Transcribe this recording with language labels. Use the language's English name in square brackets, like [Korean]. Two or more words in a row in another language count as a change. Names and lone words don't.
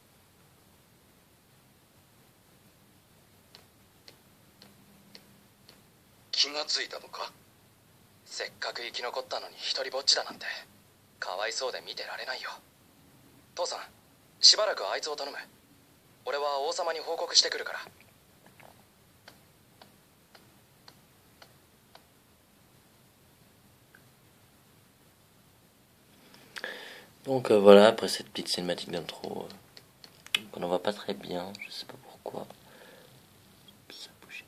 [Japanese] 気がついたのか。せっかく生き残ったのに一人ぼっちだなんてかわいそうで見てられないよ。父さん、しばらくあいつを頼む。俺は王様に報告してくるから。 [French] Donc voilà, après cette petite cinématique d'intro, on n'en va pas très bien, je sais pas pourquoi. Ça bouge.